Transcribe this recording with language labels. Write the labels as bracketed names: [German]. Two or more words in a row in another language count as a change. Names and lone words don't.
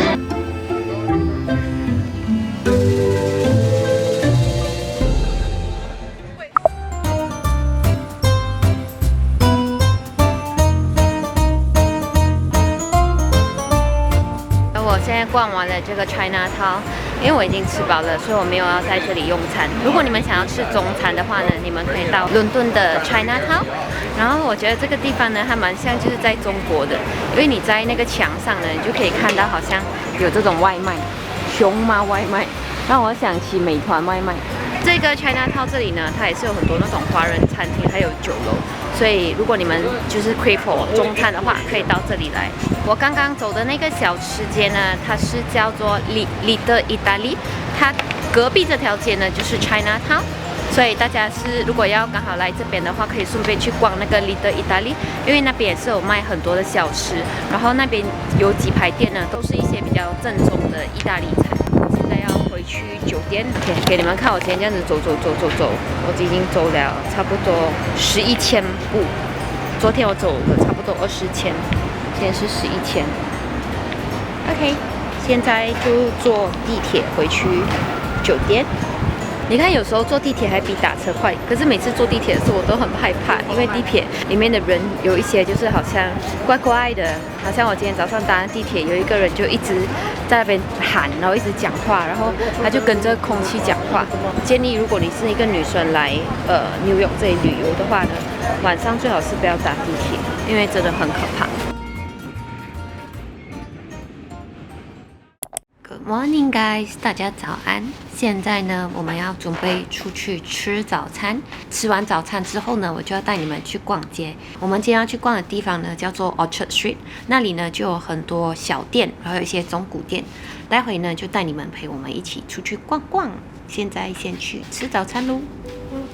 [Chinese] 我现在逛完了这个 Chinatown， 因为我已經吃飽了，所以我沒有要在這裡用餐。如果你們想要吃中餐的話呢，你們可以到倫敦的 Chinatown。然後我覺得這個地方呢，還蠻像就是在中國的，因為你在那個牆上呢，你就可以看到好像有這種外賣，熊貓外賣，讓我想起美團外賣。這個 Chinatown 這裡呢，它也是有很多那種華人餐廳，還有酒樓。所以如果你們就是 [English] crave for [Chinese] 中餐的話，可以到這裡來。我剛剛走的那個小吃街呢，它是叫做 Little Italy，它隔壁這條街呢就是 Chinatown。所以大家是如果要剛好來這邊的話，可以順便去逛那個 Little Italy，因為那邊也是有賣很多的小吃，然後那邊有幾排店呢，都是一些比較正宗的意大利菜。現在要回去酒店，給你們看我今天這樣子走，我已經走了差不多11千步。昨天我走了差不多20千，今天是11千。OK， 現在就坐地鐵回去酒店。你看，有時候坐地鐵還比打車快，可是每次坐地鐵的時候我都很害怕，因為地鐵裡面的人有一些就是好像怪怪的，好像我今天早上搭地鐵，有一個人就一直在那邊喊，然後一直講話，然後他就跟着空氣講話。建議如果你是一個女生來紐約這裡旅遊的話呢，晚上最好是不要搭地鐵，因為真的很可怕。 [English] Good morning, guys！ [Chinese] 大家早安。現在呢，我們要準備出去吃早餐。吃完早餐之後呢，我就要帶你們去逛街。我們今天要去逛的地方呢，叫做 Orchard Street。那裡呢，就有很多小店，然後有一些中古店。待會呢，就帶你們陪我們一起出去逛逛。現在先去吃早餐嘍。